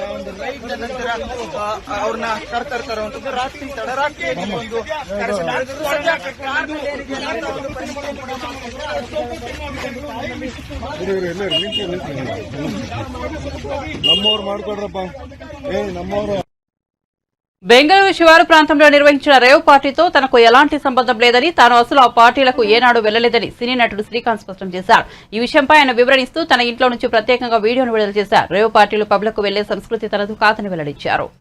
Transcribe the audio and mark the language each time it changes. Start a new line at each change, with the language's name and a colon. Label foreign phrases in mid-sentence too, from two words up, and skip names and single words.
Kannada: ಒಂದು ರೈಡ್ ನಂತರ ಅವ್ರನ್ನ ಕರ್ತರುವಂತದ್ದು ರಾತ್ರಿ ತಡರಾತ್ರಿಯಾಗಿ ಒಂದು ನಮ್ಮವ್ರು ಮಾಡ್ಕೊಡ್ರಪ್ಪ ನಮ್ಮವ್ರು.
Telugu: బెంగళూరు శివారు ప్రాంతంలో నిర్వహించిన రేవ్ పార్టీతో తనకు ఎలాంటి సంబంధం లేదని, తాను అసలు ఆ పార్టీలకు ఏనాడు వెళ్లలేదని సినీ నటుడు శ్రీకాంత్ స్పష్టం చేశారు. ఈ విషయంపై ఆయన వివరణిస్తూ తన ఇంట్లో నుంచి ప్రత్యేకంగా వీడియోను విడుదల చేశారు. రేవ్ పార్టీలు పబ్లకు వెళ్లే సంస్కృతి తనదు కాదని వెల్లడించారు.